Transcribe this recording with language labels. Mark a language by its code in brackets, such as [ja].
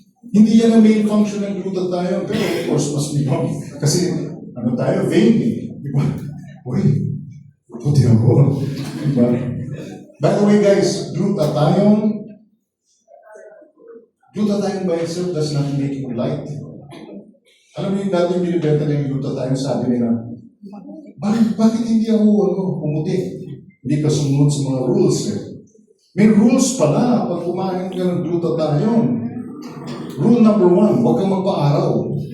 [tl] Hindi yan ang main function ng glutathione. Pero [en] of course, [tl] mas bigong. Kasi, ano tayo, vain eh. Di ba? Uy, puti ako. Di ba? [en] By the way guys, glutathione by itself does not make you light. [tl] Alam mo yung dati yung binibenta ng glutathione, sabi nila, bakit hindi ako pumuti? Hindi ka sumunod sa mga rules eh. May rules pala pag kumain ka ng glutathione. Rule number 1, huwag kang magpa-araw.